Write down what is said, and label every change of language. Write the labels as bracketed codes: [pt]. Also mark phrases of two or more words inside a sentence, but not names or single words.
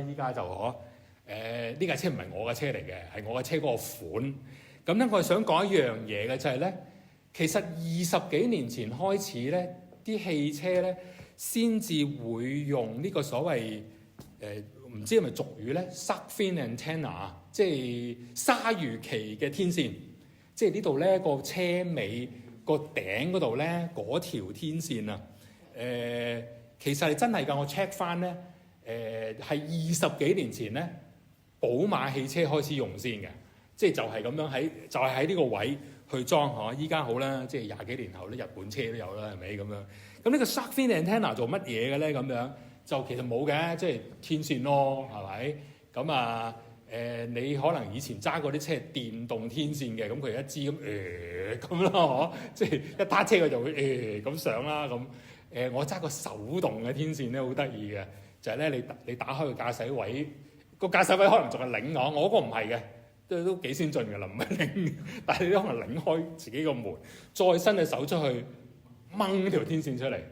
[yue] 依家就呢架車唔係我嘅車嚟嘅，係我嘅車嗰個款。咁咧我係想講一樣嘢嘅就係咧，其實20幾年前開始咧，啲汽車咧先至會用呢個所謂唔知係咪俗語咧 [en] shark fin antenna， [yue] 即係鯊魚鰭嘅天線，即係呢度咧個車尾個頂嗰度咧嗰條天線啊，其實係真係㗎，我 check 翻咧，係20幾年前咧，寶馬汽車開始用先嘅，即係就係咁樣喺呢個位去裝嗬。依家好啦，即係20幾年後咧，日本車都有啦，係咪咁樣？咁呢個 [en] shark fin antenna [yue] 做乜嘢嘅咧？咁樣就其實冇嘅，即係天線咯，係咪？咁啊你可能以前揸嗰啲車係電動天線嘅，咁佢一支咁咁啦嗬，即係一撻車佢就會咁上啦咁。我揸個手動嘅天線咧，好得意嘅，就係咧你打開個駕駛位，個駕駛位可能仲係擰我嗰個唔係嘅，都幾先進嘅啦，唔係擰，但係你都可能擰開自己個門，再伸隻手出去掹條天線出嚟。